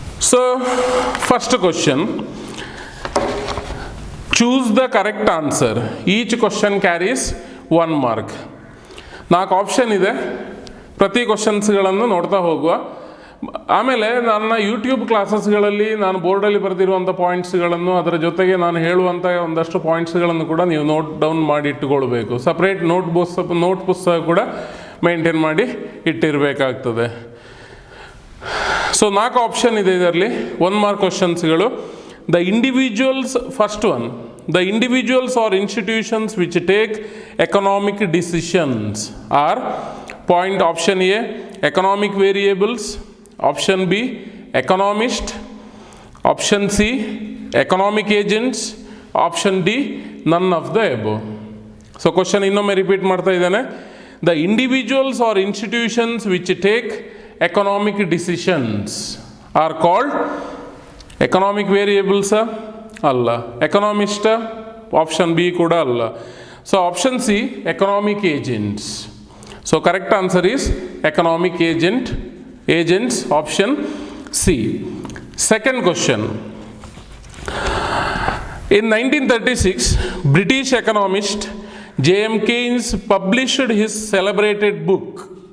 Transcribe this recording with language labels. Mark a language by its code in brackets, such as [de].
[en] So first question, choose the correct answer. Each question carries 1 mark. [kn] 4 option ಇದೆ. ಪ್ರತಿ ಕ್ವಶನ್ಸ್ಗಳನ್ನು ನೋಡ್ತಾ ಹೋಗುವ. ಆಮೇಲೆ ನನ್ನ ಯೂಟ್ಯೂಬ್ ಕ್ಲಾಸಸ್ಗಳಲ್ಲಿ ನಾನು ಬೋರ್ಡಲ್ಲಿ ಬರೆದಿರುವಂಥ ಪಾಯಿಂಟ್ಸ್ಗಳನ್ನು, ಅದರ ಜೊತೆಗೆ ನಾನು ಹೇಳುವಂಥ ಒಂದಷ್ಟು ಪಾಯಿಂಟ್ಸ್ಗಳನ್ನು ಕೂಡ ನೀವು ನೋಟ್ ಡೌನ್ ಮಾಡಿ ಇಟ್ಟುಕೊಳ್ಬೇಕು. ಸಪ್ರೇಟ್ ನೋಟ್ ಪುಸ್ತಕ ಕೂಡ ಮೇಂಟೈನ್ ಮಾಡಿ ಇಟ್ಟಿರಬೇಕಾಗ್ತದೆ. ಸೊ 4 ಆಪ್ಷನ್ ಇದೆ ಇದರಲ್ಲಿ. 1 mark ಕ್ವಶನ್ಸ್ಗಳು. [en] The individuals, first one, the individuals or institutions which take economic decisions are point. Option A economic variables, option B economist, option C economic agents, option D none of the above. [kn] So question ಇನ್ನೊಮ್ಮೆ repeat ಮಾಡ್ತಾ ಇದ್ದೇನೆ. [en] the individuals or institutions which take economic decisions are called economic variables ಅಲ್ಲ, economist option B [kn] ಕೂಡ ಅಲ್ಲ. [en] So option C economic agents. So correct answer is economic agents, option C. Second question. In 1936, British economist J.M. Keynes published his celebrated book.